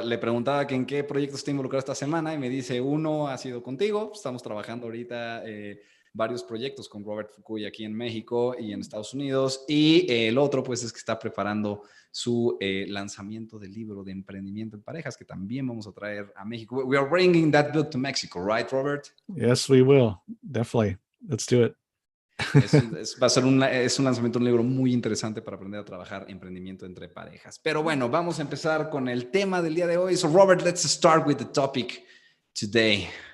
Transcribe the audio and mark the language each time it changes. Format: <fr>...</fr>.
<es>Le preguntaba que en qué proyectos está involucrado esta semana y me dice, uno ha sido contigo. Estamos trabajando ahorita varios proyectos con Robert Fukui aquí en México y en Estados Unidos. Y el otro, pues, es que está preparando su lanzamiento del libro de emprendimiento en parejas, que también vamos a traer a México.</es> <en>We are bringing that book to Mexico, right, Robert? Yes, we will. Definitely. Let's do it.</en> <es>Va a ser un lanzamiento de un libro muy interesante para aprender a trabajar emprendimiento entre parejas. Pero bueno, vamos a empezar con el tema del día de hoy.</es> <en>So, Robert, let's start with the topic today.</en>